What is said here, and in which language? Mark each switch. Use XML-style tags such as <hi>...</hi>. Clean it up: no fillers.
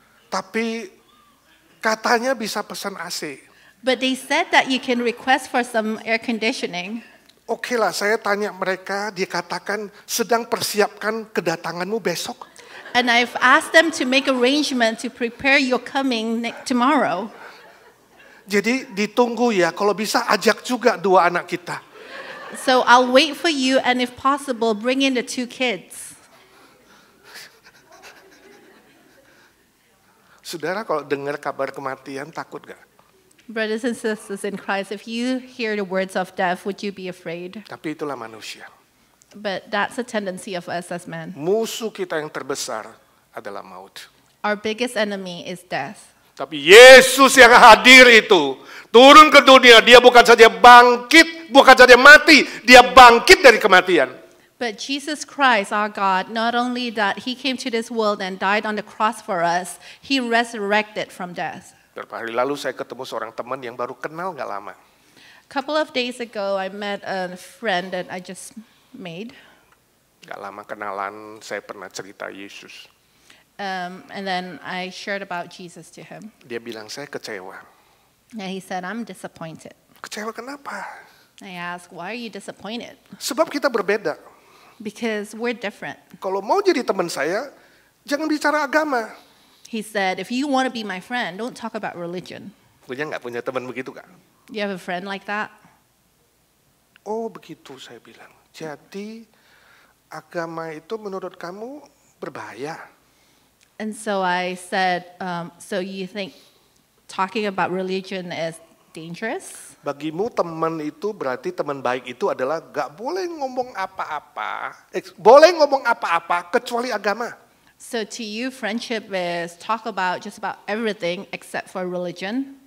<id>Tapi katanya bisa pesan AC.</id> <en>But they said that you can request for some air conditioning.</en> <id>Oke lah, saya tanya mereka, dia katakan sedang persiapkan kedatanganmu besok.</id> <en>And I've asked them to make arrangement to prepare your coming tomorrow.</en> <id>Jadi ditunggu ya, kalau bisa ajak juga dua anak kita.</id> <en>So I'll wait for you and if possible bring in the 2 kids.</en> <id>Saudara kalau dengar kabar kematian takut gak?</id> <en>Brothers and sisters in Christ, if you hear the words of death, would you be afraid?</en> <id>Tapi itulah manusia.</id> <en>But that's a tendency of us as men.</en> <id>Musuh kita yang terbesar adalah maut.</id> <en>Our biggest enemy is death.</en> <id>Tapi Yesus yang hadir itu turun ke dunia, dia bukan saja bangkit, bukan saja mati, dia bangkit dari kematian.</id> <en>But Jesus Christ, our God, not only that he came to this world and died on the cross for us, he resurrected from death.</en> <id>Beberapa hari lalu saya ketemu seorang teman yang baru kenal gak lama.</id> <en>A couple of days ago, I met a friend that I just made.</en> <id>Gak lama kenalan, saya pernah cerita Yesus.</id> <en>And then I shared about Jesus to him.</en> <id>Dia bilang, saya kecewa.</id> <en>And he said, I'm disappointed.</en> <id>Kecewa kenapa?</id> <en>I asked, why are you disappointed?</en> <id>Sebab kita berbeda.</id> <en>Because we're different.</en> <id>Kalau mau jadi teman saya, jangan bicara agama.</id> <en>He said, if you want to be my friend, don't talk about religion.</en> <id>Punya nggak punya teman begitu Kak?</id> <en>You have a friend like that?</en> <id>Oh begitu saya bilang. Jadi agama itu menurut kamu berbahaya.</id> <en>And so I said, so you think talking about religion is dangerous?</en> <id>Bagimu teman itu berarti teman baik itu adalah gak boleh ngomong apa-apa, boleh ngomong apa-apa kecuali agama.</id> <en>So to you, friendship is talk about just about everything except for religion?</en>